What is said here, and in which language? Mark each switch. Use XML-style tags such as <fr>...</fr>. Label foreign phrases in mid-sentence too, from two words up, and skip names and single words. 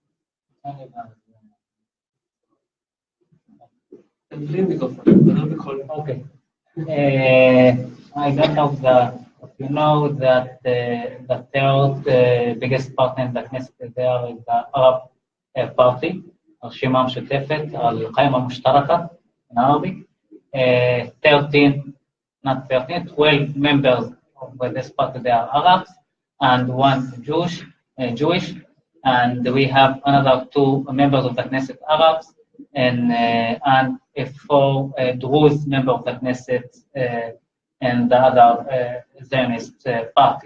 <en>Okay. I don't know you know that the third biggest partner in the Knesset there is the Arab Party,</en> <he>הרשימה המשותפת,</he> <ar>القائمة المشتركة</ar> <en>in Arabic. 12 members of this party, they are Arabs, and one Jewish, and we have another 2 members of the Knesset Arabs, and 4 Druze members of the Knesset and the other Zionist party.</en>